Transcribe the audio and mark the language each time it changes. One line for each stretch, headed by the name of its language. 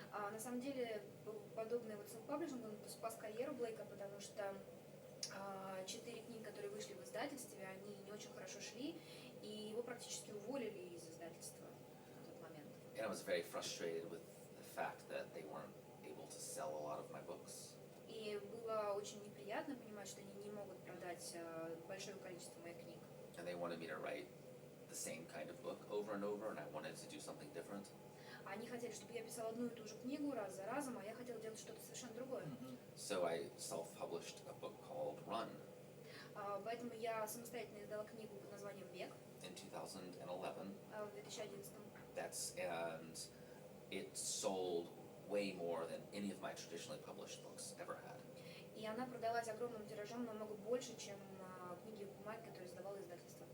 Russian: На самом деле, подобный вот self-publishing, он спас карьеру Блейка, потому что 4 книги, которые вышли в издательстве, они не очень хорошо шли, и его практически уволили из издательства в тот момент.
English: And I was very frustrated with the fact that they weren't able to sell a lot of my books.
Russian: И было очень неприятно понимать, что они не могут продать большое количество моих книг.
English: And they wanted me to write the same kind of book over and over, and I wanted to do something different.
Russian: Они хотели, чтобы я писала одну и ту же книгу раз за разом, а я хотела делать что-то совершенно другое.
English: So I self-published a book called Run
Russian: Поэтому я самостоятельно издала книгу под названием «Бег»
English: in 2011.
Russian: в 2011.
English: And it sold way more than any of my traditionally published books ever had.
Russian: И она продалась огромным тиражом, намного больше, чем книги в бумаге, которые издавало издательство.